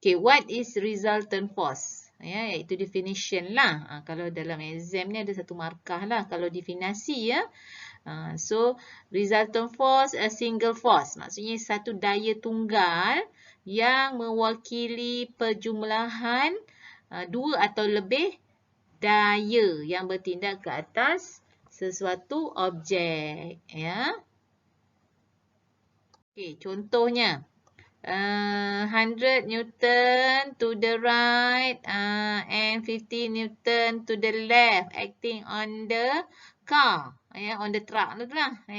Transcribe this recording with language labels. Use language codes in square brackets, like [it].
[en] Okay, what is resultant force? [ms] Ya, iaitu definition lah. Kalau dalam exam ni ada satu markah lah. Kalau definisi ya. [en] So, resultant force a single force. [ms] Maksudnya satu daya tunggal yang mewakili perjumlahan dua atau lebih daya yang bertindak ke atas sesuatu objek. Ya. [en] Okey, [ms] contohnya [en] 100 Newton to the right and 50 Newton to the left acting on the car, on the truck tu lah.